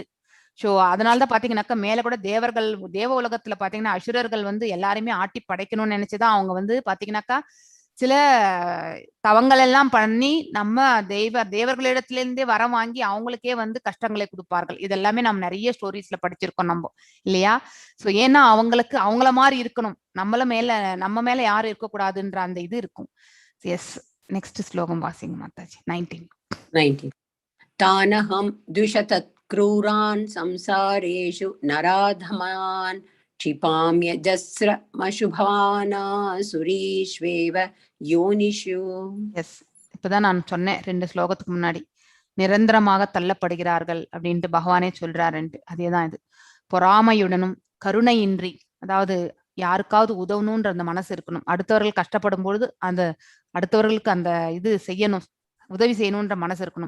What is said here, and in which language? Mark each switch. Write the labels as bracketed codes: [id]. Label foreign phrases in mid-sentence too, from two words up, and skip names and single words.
[ta] சோ அதனாலதான் பாத்தீங்கன்னாக்கா மேல கூட தேவ உலகத்துல பாத்தீங்கன்னா அசுரர்கள் வந்து எல்லாருமே ஆட்டி படைக்கணும்னு நினைச்சுதான் அவங்க வந்து பாத்தீங்கன்னாக்கா சில தவங்கள் எல்லாம் பண்ணி நம்ம தேவர்களிடத்திலிருந்தே வரம் வாங்கி அவங்களுக்கே வந்து கஷ்டங்களை கொடுப்பார்கள். இதெல்லாமே நம்ம நிறைய ஸ்டோரிஸ்ல படிச்சிருக்கோம் நம்ம, இல்லையா? சோ ஏன்னா அவங்களுக்கு அவங்கள மாதிரி இருக்கணும், நம்ம மேல யாரும் இருக்கக்கூடாதுன்ற அந்த இது இருக்கும். எஸ், நெக்ஸ்ட் ஸ்லோகம் வாசிங்க மாதாஜி. 19. [sa] तानहं द्विशतत् क्रूरान् संसारेषु नराधमान् क्षिपाम्यजस्रमशुभानासुरीष्वेव योनिषु. [ta] எஸ், இப்பதான் நான் சொன்னேன் 2 ஸ்லோகத்துக்கு முன்னாடி, நிரந்தரமாக தள்ளப்படுகிறார்கள் அப்படின்ட்டு பகவானே சொல்றாருன்ட்டு. அதேதான் இது. பொறாமையுடனும் கருணையின்றி, அதாவது யாருக்காவது உதவணும்ன்ற அந்த மனசு இருக்கணும். அடுத்தவர்கள் கஷ்டப்படும் பொழுது அந்த அடுத்தவர்களுக்கு அந்த இது செய்யணும், உதவி செய்யணும்ன்ற மனசு இருக்கணும்.